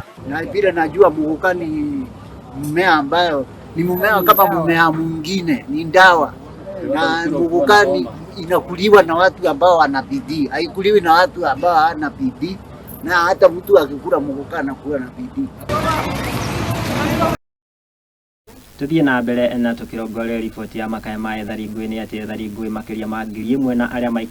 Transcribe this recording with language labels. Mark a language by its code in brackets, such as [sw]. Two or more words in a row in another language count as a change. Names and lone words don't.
[sw] Na vile najua mugoka ni mmea ambayo ni mmea kama mmea mwingine, ni dawa. Na mugoka inakuliwa na watu ambao wana bidii, haikuliwi na watu ambao hawana bidii, na hata mtu akikula mugoka anakuwa na bidii. [ki] Tuthie na mbere na tukirongore ripoti ya makaya ma ethari ngui ni ati ethari ngui makiria ma ngiri 1 na aria maikara